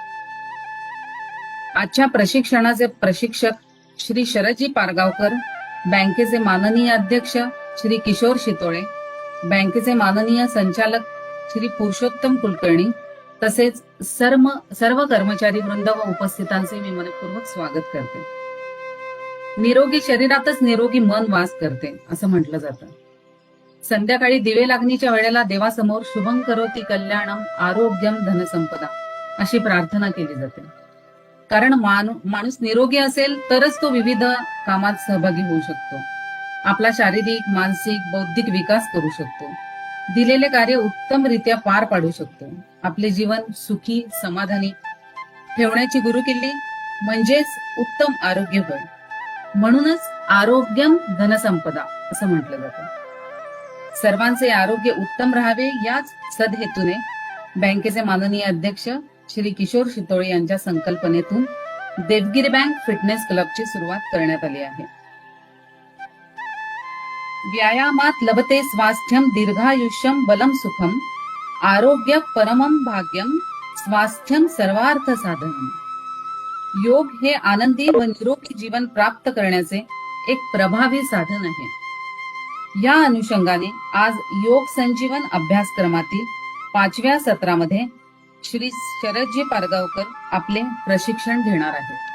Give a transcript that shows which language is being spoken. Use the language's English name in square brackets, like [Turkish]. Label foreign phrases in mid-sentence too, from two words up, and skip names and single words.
[Marathi] आजच्या प्रशिक्षणाचे प्रशिक्षक श्री शरदजी पारगावकर, बँकेचे माननीय अध्यक्ष श्री किशोर शितोळे, बँकेचे माननीय संचालक श्री पुरुषोत्तम कुलकर्णी तसेच सर्व कर्मचारी वृंद व उपस्थितांचे मी मनपूर्वक स्वागत करते. निरोगी शरीरातच निरोगी मन वास करते असं म्हटलं जातं. संध्याकाळी दिवे लागणीच्या वेळेला देवासमोर [Sanskrit] शुभं करोति कल्याणम आरोग्यम धनसंपदा [Marathi] अशी प्रार्थना केली जाते. कारण माणूस निरोगी असेल तरच तो विविध कामात सहभागी होऊ शकतो, आपला शारीरिक, मानसिक, बौद्धिक विकास करू शकतो, दिलेले कार्य उत्तमरित्या पार पाडू शकतो, आपले जीवन सुखी समाधानी ठेवण्याची गुरुकिल्ली म्हणजेच उत्तम आरोग्य होय. म्हणूनच [Sanskrit] आरोग्यम धनसंपदा [Marathi] असं म्हटलं जातं. सर्वांचे आरोग्य उत्तम राहावे याच सदहेतूने बँकेचे माननीय अध्यक्ष श्री किशोर शितोळे यांच्या संकल्पनेतून देवगिरी बँक फिटनेस क्लबची सुरुवात करण्यात आली आहे. [Sanskrit] व्यायामात लभते स्वास्थ्यम दीर्घायुष्यम बलम सुखम आरोग्य परमम भाग्यम स्वास्थ्यम सर्वार्थ साधनम. [Marathi] योग हे आनंदी व निरोगी जीवन प्राप्त करण्याचे एक प्रभावी साधन आहे. या अनुषंगाने आज योग संजीवन अभ्यासक्रमातील 5व्या सत्रामध्ये श्री शरदजी पारगावकर आपले प्रशिक्षण घेणार आहेत.